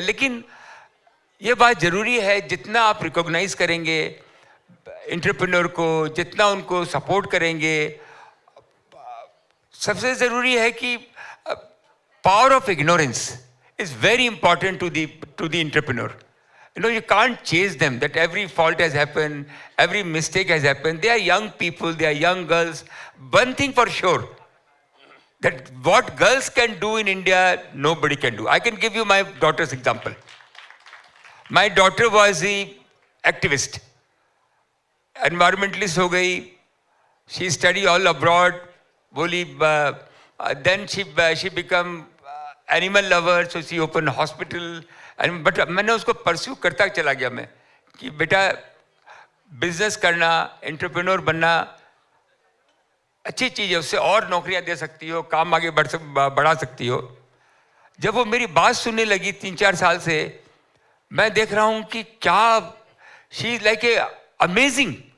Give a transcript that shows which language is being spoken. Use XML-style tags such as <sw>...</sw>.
<hi>लेकिन ये बात जरूरी है, जितना आप रिकॉग्नाइज करेंगे एंटरप्रेन्योर को, जितना उनको सपोर्ट करेंगे, सबसे जरूरी है कि</hi> <en>Power of ignorance is very important to the entrepreneur. You know, you can't chase them that every fault has happened, every mistake has happened. They are young people, they are young girls. One thing for sure, that what girls can do in India, nobody can do. I can give you my daughter's example. My daughter was the activist, environmentalist</en> <hi>हो गई,</hi> <en>she studied all abroad, बोली, then she become animal lover, so she opened hospital.</en> <hi>But मैंने उसको pursue करता चला गया मैं कि बेटा बिजनेस करना, एंटरप्रेन्योर बनना अच्छी चीज़ है, उससे और नौकरियां दे सकती हो, काम आगे बढ़ा सकती हो। जब वो मेरी बात सुनने लगी 3-4 साल से, मैं देख रहा हूँ कि क्या</hi> <en>She is like a amazing.</en>